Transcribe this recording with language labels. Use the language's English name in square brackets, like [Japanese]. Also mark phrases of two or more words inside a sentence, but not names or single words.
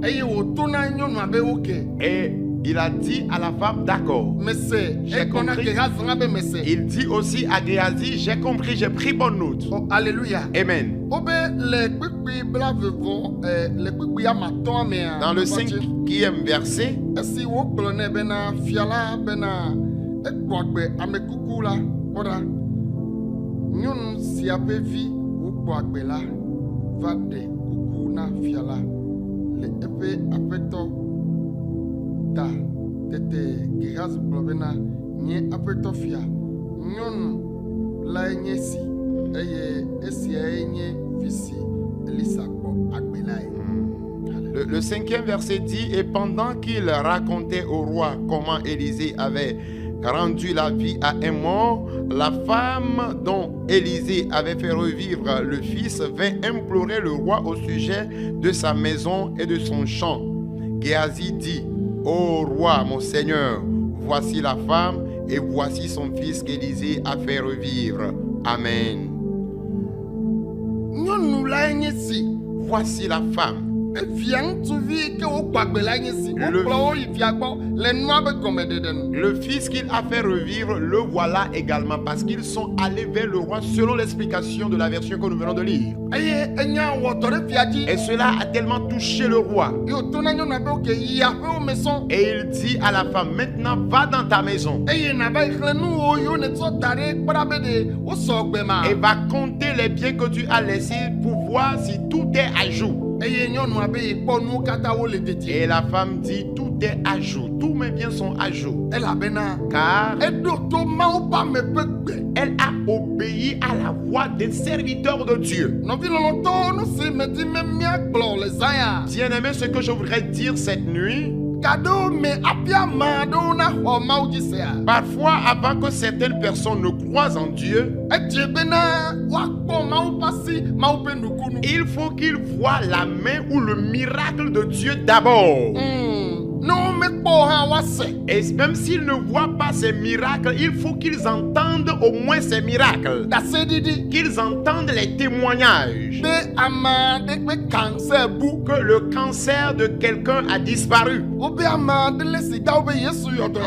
[French] Et il a dit à la femme, d'accord, j'ai compris. Il dit aussi à Géhazi, j'ai compris, j'ai pris bonne note. Oh, alléluia. Amen. Dans le 5e verset, [Ewe] ta tete Géhazi blobena nye apetofia nyonu la nye si eye esi nye fisi Elisa bo agbelae. [French] Le 5e verset dit, et pendant qu'il racontait au roi comment Élisée avait rendu la vie à un mort, la femme dont Élisée avait fait revivre le fils vint implorer le roi au sujet de sa maison et de son champ. Géhazi dit, ô roi, mon Seigneur, voici la femme et voici son fils qu'Élisée a fait revivre. Amen. Voici la femme [Ewe] Evia ŋutsuvi ke wokpɔ agbe la nye si. Wokplɔ wo yi via gbɔ le nua be gɔmeɖeɖe nu. [French] Le fils qu'il a fait revivre, le voilà également parce qu'ils sont allés vers le roi selon l'explication de la version que nous venons de lire. [Ewe] Eye enya wɔ dɔ ɖe fia dzi. [French] Et cela a tellement touché le roi. [Ewe] Ye wòto na nyɔnua be oke yi aƒewo me sɔŋ. [French] Et il dit à la femme, maintenant va dans ta maison [Ewe] Eye nava yi xlẽ nuwo yiwo netsɔ da ɖe kpɔɖa be ɖe wosɔ gbe ma. [French] et va compter les biens que tu as laissés pour voir si tout est à jour. [Ewe] Eye nyɔnua be yekpɔ nuwo katã wo le dedie. [French] Et la femme dit, tout est à jour, tous mes biens sont à jour. [Ewe] Elabena [French] Car [Ewe] eɖo to Mawu ƒe ame ƒe gbe. [French] elle a obéi à la voix des serviteurs de Dieu. [Ewe] Nɔvi lɔlɔtɔwo nu si medi me míagblɔ le zã ya. [French] Bien-aimé, ce que je voudrais dire cette nuit, [Ewe] Gaɖewo me hafi ame aɖewo naxɔ Mawu dzi sea. [French] parfois avant que certaines personnes ne croient en Dieu, [Ewe] Edze bena woakpɔ Mawu ƒe asi, Mawu ƒe nukunu. [French] il faut qu'ils voient la main ou le miracle de Dieu d'abord. [Ewe] Ne womekpɔ hã woase. [French] Et même s'ils ne voient pas ces miracles, il faut qu'ils entendent au moins ces miracles. [Ewe] Ɖaseɖiɖi [French] Qu'ils entendent les témoignages [Ewe] be ame aɖe ƒe cancer bu. [French] que le cancer de quelqu'un a disparu. [Ewe] Wobe ame aɖe le sida wo be Yesu yɔ dɔ